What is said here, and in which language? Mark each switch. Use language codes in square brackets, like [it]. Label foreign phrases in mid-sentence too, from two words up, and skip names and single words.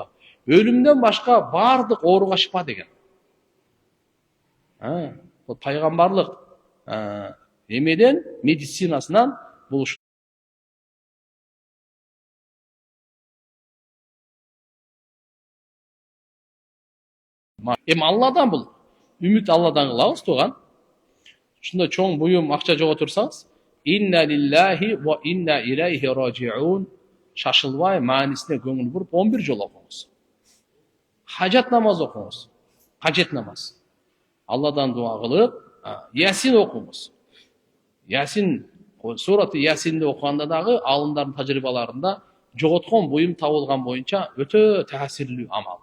[ky] Өлүмдөн башка бардык ооруга шифа деген. Бул пайгамбарлык эмеден, медицинасынан булуш. Алладан бул. Үмүт Алладан кылабыз туган. Ушунда чоң буюм акча жого турсаңыз, [ar] إنا لله وإنا إليه راجعون, [ky] шашылбай маанисине көңүл буруп 11 жолу окуңуз. Хажат намаз окуңуз. Хажет намаз. Алладан дуа кылып, Ясин окуңуз. Ясин, сураты Ясинди окуганда дагы алымдардын тажрыйбаларында жоготкон буюм табылган боюнча өтө таасирлүү амал.